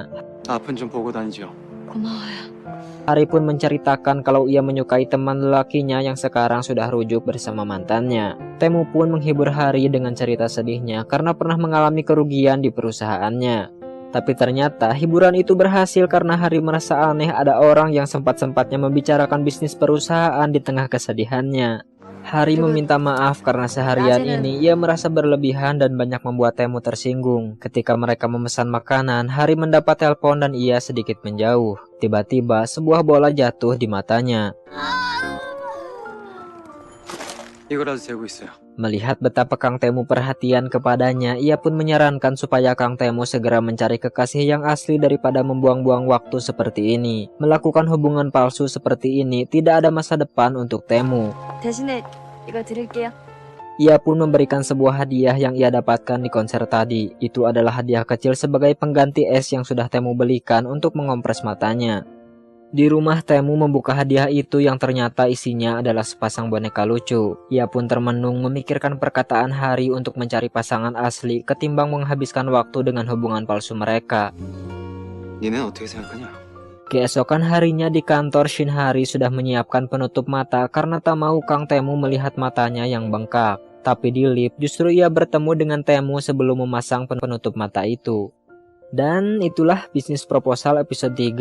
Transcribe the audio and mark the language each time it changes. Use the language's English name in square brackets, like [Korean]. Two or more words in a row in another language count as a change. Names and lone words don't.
[Korean] 아픈 좀 보고 다니죠. 고마워요. [Indonesian] Hari pun menceritakan kalau ia menyukai teman lelakinya yang sekarang sudah rujuk bersama mantannya. Temu pun menghibur Hari dengan cerita sedihnya karena pernah mengalami kerugian di perusahaannya. Tapi ternyata hiburan itu berhasil karena Hari merasa aneh ada orang yang sempat-sempatnya membicarakan bisnis perusahaan di tengah kesedihannya. Hari meminta maaf karena seharian ini ia merasa berlebihan dan banyak membuat Temu tersinggung. Ketika mereka memesan makanan, Hari mendapat telepon dan ia sedikit menjauh. Tiba-tiba sebuah bola jatuh di matanya. [Korean] 이거라도 재고 있어요. [Indonesian] Melihat betapa Kang Temu perhatian kepadanya, ia pun menyarankan supaya Kang Temu segera mencari kekasih yang asli daripada membuang-buang waktu seperti ini. Melakukan hubungan palsu seperti ini tidak ada masa depan untuk Temu. [Korean] 대신에 이거 드릴게요. [Indonesian] Ia pun memberikan sebuah hadiah yang ia dapatkan di konser tadi. Itu adalah hadiah kecil sebagai pengganti es yang sudah Temu belikan untuk mengompres matanya. Di rumah Temu membuka hadiah itu yang ternyata isinya adalah sepasang boneka lucu. Ia pun termenung memikirkan perkataan Hari untuk mencari pasangan asli ketimbang menghabiskan waktu dengan hubungan palsu mereka. [Korean] 니는 어떻게 생각하냐? [Indonesian] Keesokan harinya di kantor, Shin Hari sudah menyiapkan penutup mata karena tak mau Kang Temu melihat matanya yang bengkak. Tapi di lift justru ia bertemu dengan Temu sebelum memasang penutup mata itu. Dan itulah bisnis proposal episode 3.